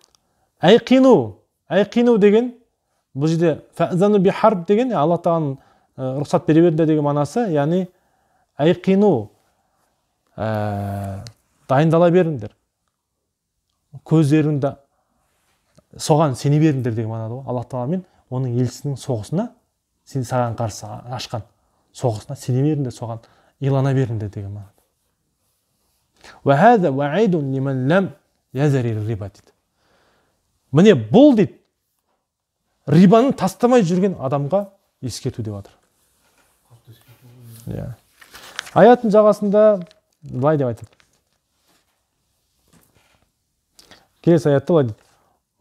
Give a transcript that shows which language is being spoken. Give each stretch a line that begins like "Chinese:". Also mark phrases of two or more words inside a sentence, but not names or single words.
Kazakh: Айқину деген, бұл жерде
Arabic: فأذنوا بحرب
Kazakh: деген, Аллах тағаладан рұқсат бере берді деген манасы, яғни айқину, дайындала беріңдер. Көздеріңді соған сене беріңдер деген манады ғой. Аллах тағала мен оның елшісінің соғысына, сен саған қарсы ашқан соғысына сене беріңдер, соған илана беріңдер деген манады.
Arabic: وهذا وعيد لمن لم يذر الربا дейді.
Kazakh: Міне бұл дейді, рибаны тастамай жүрген адамға ескерту деп жатыр. Аяттың жағасында былай деп айтады. Келесі аятта былай дейді.